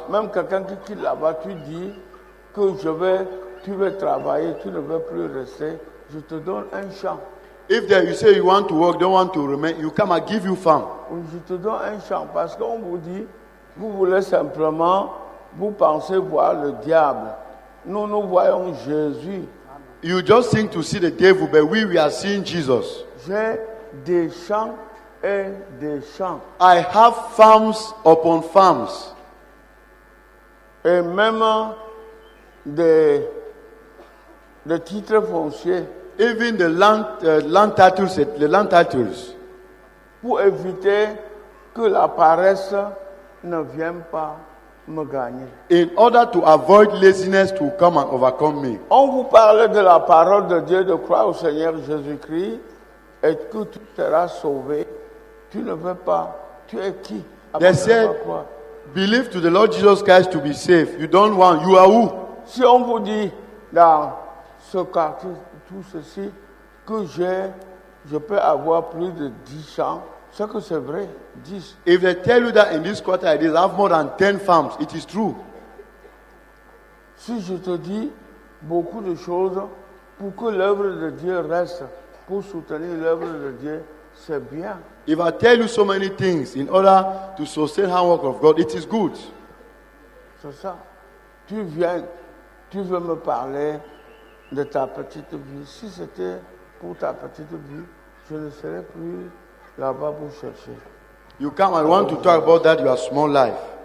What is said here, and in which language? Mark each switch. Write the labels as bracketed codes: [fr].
[fr] Même quelqu'un qui quitte là-bas, tu dis que tu veux travailler, tu ne veux plus rester, je te donne un champ. [en] If there, you say you want to work, don't want to remain, you come and give you farm. [fr] Je te donne un champ parce qu'on vous dit, vous voulez simplement, vous pensez voir le diable. Nous voyons Jésus. [en] You just think to see the devil, but we are seeing Jesus. [fr] J'ai des champs et des champs. [en] I have farms upon farms. [fr] Et même des titres fonciers. [en] Even the land titles, [fr] Pour éviter que la paresse ne vienne pas me gagner. [en] in order to avoid laziness to come and overcome me. [fr] On vous parle de la parole de Dieu, de croire au Seigneur Jésus-Christ et que tu seras sauvé. Tu ne veux pas. Tu es qui? [en] They said, believe to the Lord Jesus Christ to be saved. You don't want, you are who? [fr] Si on vous dit dans ce quartier, tout ceci, que je peux avoir plus de 10 champs, c'est que c'est vrai, 10. [en] If they tell you that in this quarter I have more than 10 farms, it is true. [fr] Si je te dis beaucoup de choses pour que l'œuvre de Dieu reste, pour soutenir l'œuvre de Dieu, c'est bien. [en] If I tell you so many things in order to sustain the work of God, it is good. [fr] C'est ça. Tu viens, tu veux me parler de ta petite vie. Si c'était pour ta petite vie, je ne serais plus là-bas pour chercher. [en] You come and want to talk about that, your small life.